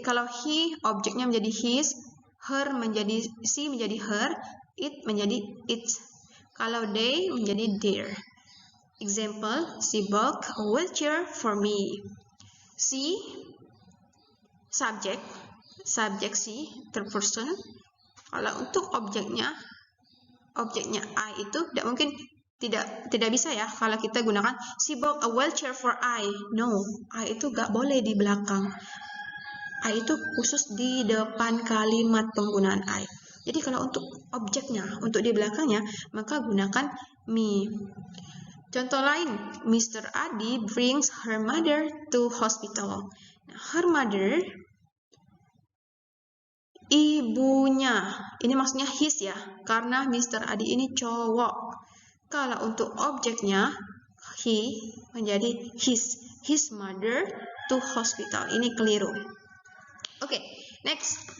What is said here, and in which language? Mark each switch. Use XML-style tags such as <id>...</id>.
<id>Kalau he objeknya menjadi his, her menjadi she menjadi her, it menjadi its. Kalau they menjadi their.</id> <en>Example, she bought a wheelchair for me. She subject she, third person.</en> <id>Kalau untuk objeknya objeknya I itu tidak mungkin, tidak bisa ya kalau kita gunakan</id> <en>she bought a wheelchair for I.</en> <id>No, I itu gak boleh di belakang. I itu khusus di depan kalimat penggunaan I. Jadi kalau untuk objeknya, untuk di belakangnya, maka gunakan me. Contoh lain, Mr.</id> <en>Adi brings her mother to hospital.</en> <id>Nah, her mother, ibunya, ini maksudnya his ya, karena Mr. Adi ini cowok. Kalau untuk objeknya, he menjadi</id> <en>his mother to hospital.</en> <id>Ini keliru. Oke, next.</id>